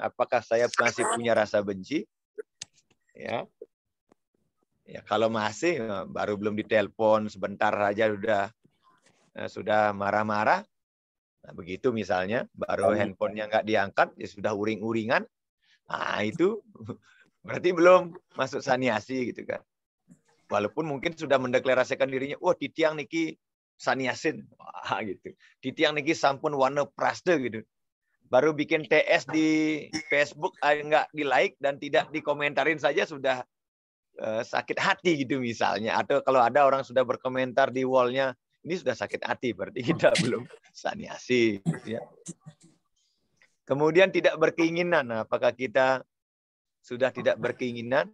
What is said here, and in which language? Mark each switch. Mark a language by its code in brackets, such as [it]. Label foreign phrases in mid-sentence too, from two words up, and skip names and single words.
[id] Apakah saya masih punya rasa benci? Ya, kalau masih, baru belum ditelepon sebentar saja sudah marah-marah. Nah, begitu misalnya, baru handphonenya nggak diangkat, ya sudah uring-uringan. Nah, itu berarti belum masuk sanyasi gitu kan. Walaupun mungkin sudah mendeklarasikan dirinya, wah [ban] titiang niki sanyasin, [id] wah gitu. [ban] Titiang niki sampun warna prasde gitu. [id] Baru bikin TS di Facebook nggak di like dan tidak dikomentarin saja sudah sakit hati gitu misalnya. Atau kalau ada orang sudah berkomentar di wallnya, ini sudah sakit hati, berarti kita belum sanyasi. Gitu ya. Kemudian tidak berkeinginan. Nah, apakah kita sudah tidak berkeinginan?